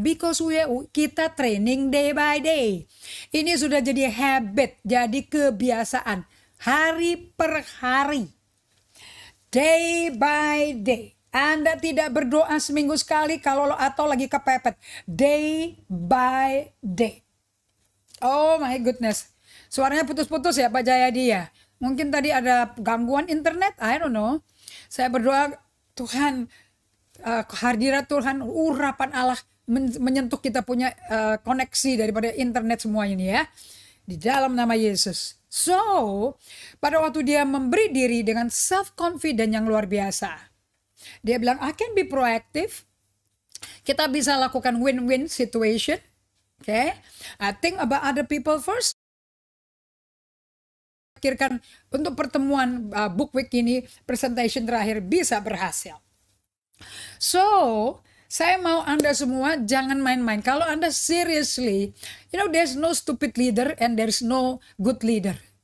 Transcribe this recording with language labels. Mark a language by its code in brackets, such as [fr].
[en] Because [id] kita [en] training day by day. [id] Ini sudah jadi habit, jadi kebiasaan. Hari per hari. [en] Day by day. [id] Anda tidak berdoa seminggu sekali atau lagi kepepet. [en] Day by day. Oh my goodness. [id] Suaranya putus-putus ya Pak Jayadi ya. Mungkin tadi ada gangguan internet, [en] I don't know. [id] Saya berdoa Tuhan, kehadirat Tuhan, urapan Allah menyentuh kita punya koneksi daripada internet semua ini ya. Di dalam nama Yesus. So, pada waktu dia memberi diri dengan self-confident yang luar biasa. Dia bilang, [en] I can be proactive. [id] Kita bisa lakukan [en] win-win situation. Okay? I think about other people first. [id] Pikirkan untuk pertemuan book week ini, presentation terakhir bisa berhasil. So, saya mau Anda semua jangan main-main. Kalau Anda [en] seriously, there's no stupid leader and there's no good leader.